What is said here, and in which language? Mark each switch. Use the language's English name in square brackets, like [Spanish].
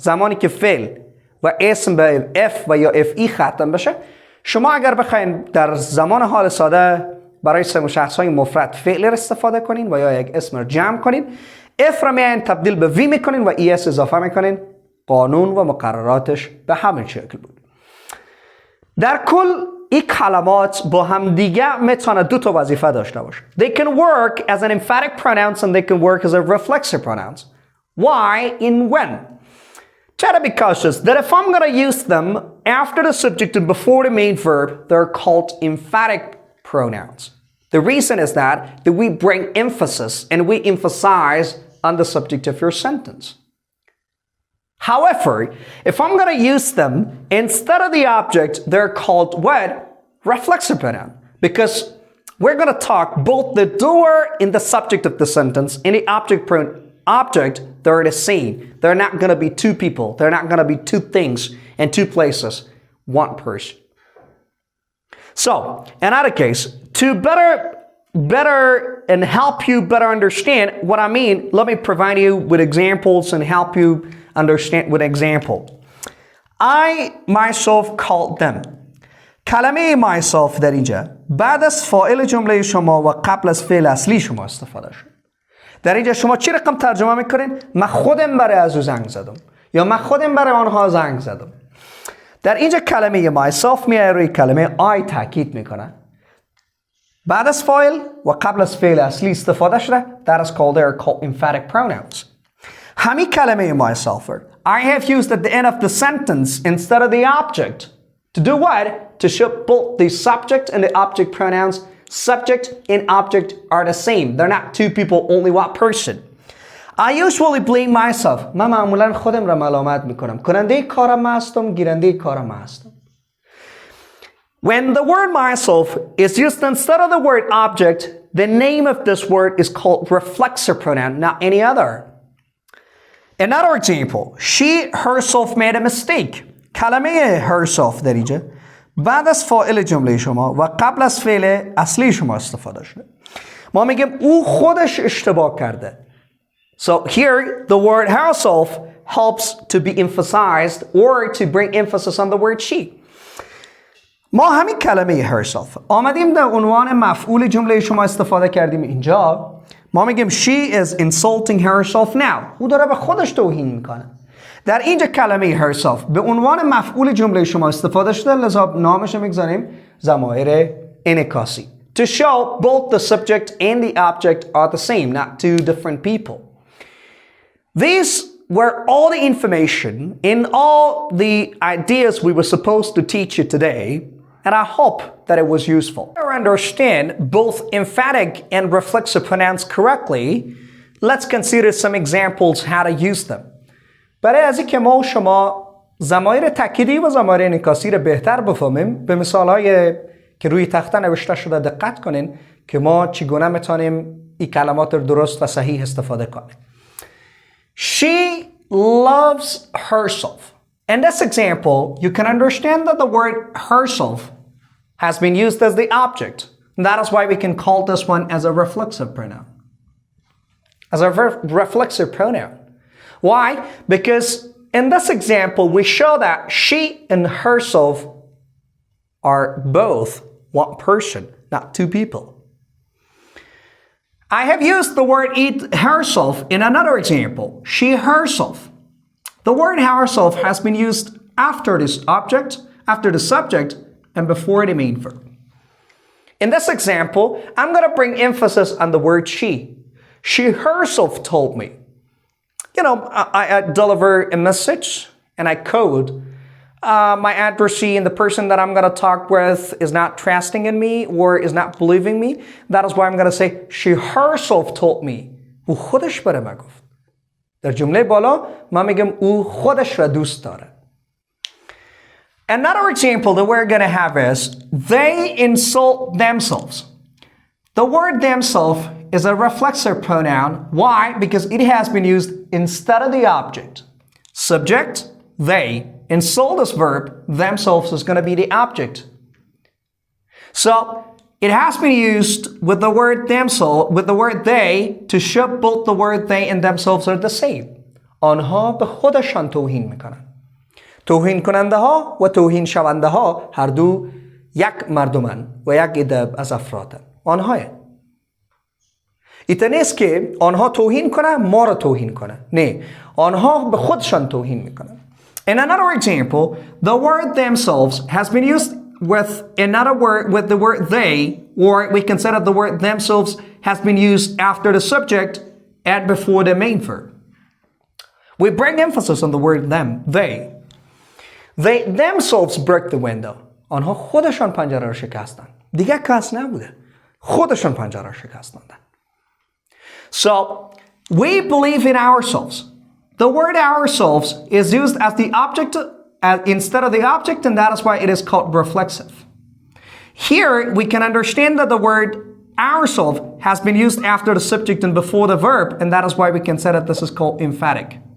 [Persian] زمانی که فعل و اسم به F و یا FE ختم بشه، شما اگر بخواین در زمان حال ساده برای شخص‌های مفرد فعل را استفاده کنین و یا یک اسم را جمع کنین، F را میاین تبدیل به V میکنین و ES اضافه میکنین. قانون و مقرراتش به همین شکل بود. در کل این کلمات با هم دیگه میتونه دو تا وظیفه داشته باشه. [English] They can work as an emphatic pronouns and they can work as a reflexive pronouns. Why and when? Try to be cautious that if I'm going to use them after the subject and before the main verb, they're called emphatic pronouns. The reason is that we bring emphasis and we emphasize on the subject of your sentence. However, if I'm going to use them instead of the object, they're called what? Reflexive pronoun. Because we're going to talk both the doer and the subject of the sentence and the object, they're the same. They're not going to be two people. They're not going to be two things in two places. One person. So, in other case, to better and help you better understand what I mean, let me provide you with examples and help you understand with example. I myself called them. [Persian] کلمه myself در اینجا بعد از فاعل جمله شما و قبل از فعل اصلی شما استفاده شد. در اینجا شما چی رقم ترجمه میکنین؟ من خودم برای از او زنگ زدم یا من خودم برای آنها زنگ زدم. در اینجا کلمه myself میاد روی کلمه I تاکید میکنه. بعد از فاعل و قبل از فعل اصلی استفاده شده. [English] That is called, they are called emphatic pronouns. [Persian] همین کلمه [English] myself I have used at the end of the sentence instead of the object. To do what? To show both the subject and the object pronouns. Subject and object are the same. They're not two people, only one person. I usually blame myself. [Persian] من معمولا خودم را ملامت میکنم. کننده کارم هستم، گیرنده کارم هستم. [English] When the word myself is used instead of the word object, the name of this word is called reflexive pronoun, not any other. Another example, she herself made a mistake. [Persian] کلمه herself در اینجا بعد از فاعل جمله شما و قبل از فعل اصلی شما استفاده شده. ما میگیم او خودش اشتباه کرده. [English] So here the word herself helps to be emphasized or to bring emphasis on the word she. [Persian] ما همین کلمه herself آمدیم در عنوان مفعول جمله شما استفاده کردیم اینجا. ما میگیم [English] she is insulting herself now. [Persian] او داره به خودش توهین میکنه. در اینجا کلمه herself به عنوان مفعول جمله شما استفاده شده، لذا نامش میگذاریم ضمائر انعکاسی. [English] To show both the subject and the object are the same, not two different people. These were all the information and all the ideas we were supposed to teach you today, and I hope that it was useful. To understand both emphatic and reflexive pronouns correctly, let's consider some examples how to use them. [Persian] برای از اینکه ما و شما ضمائر تاکیدی و ضمائر انعکاسی را بهتر بفهمیم، به مثال‌های که روی تخته نوشته شده دقت کنین که ما چگونه میتونیم این کلمات رو درست و صحیح استفاده کنیم. [English] She loves herself. In this example, you can understand that the word herself has been used as the object. And that is why we can call this one as a reflexive pronoun. As a reflexive pronoun. Why? Because in this example, we show that she and herself are both one person, not two people. I have used the word herself in another example. She herself. The word herself has been used after this object, after the subject, and before the main verb. In this example, I'm going to bring emphasis on the word she. She herself told me. You know, I deliver a message and I code. My adversary and the person that I'm going to talk with is not trusting in me or is not believing me. That is why I'm going to say, she herself told me. [Persian] او خودش برای من گفت. در جمله بالا من میگم او خودش را دوست داره. [English] Another example that we're going to have is they insult themselves. The word themselves is a reflexive pronoun. Why? Because it has been used instead of the object. Subject, they. Insult is verb. Themselves is going to be the object. So it has been used with the word themselves, with the word they, to show both the word they and themselves are the same. [Persian] آنها به خودشان توهین میکنند. توهین کننده ها و توهین شونده ها هر دو یک مردمن و یک عده از افرادن. آنها ایت نیست که آنها توهین کنن ما را توهین کنن. نه، آنها به خودشان توهین میکنن. [English] In another example, the word themselves has been used with another word, with the word they, or we can say that the word themselves has been used after the subject and before the main verb. We bring emphasis on the word them, they. They themselves broke the window. [Persian] آنها خودشان پنجره را شکستند. دیگه کس نبوده. خودشان پنجره را شکستند. [English] So, we believe in ourselves. The word ourselves is used as the object instead of the object, and that is why it is called reflexive. Here, we can understand that the word ourselves has been used after the subject and before the verb, and that is why we can say that this is called emphatic.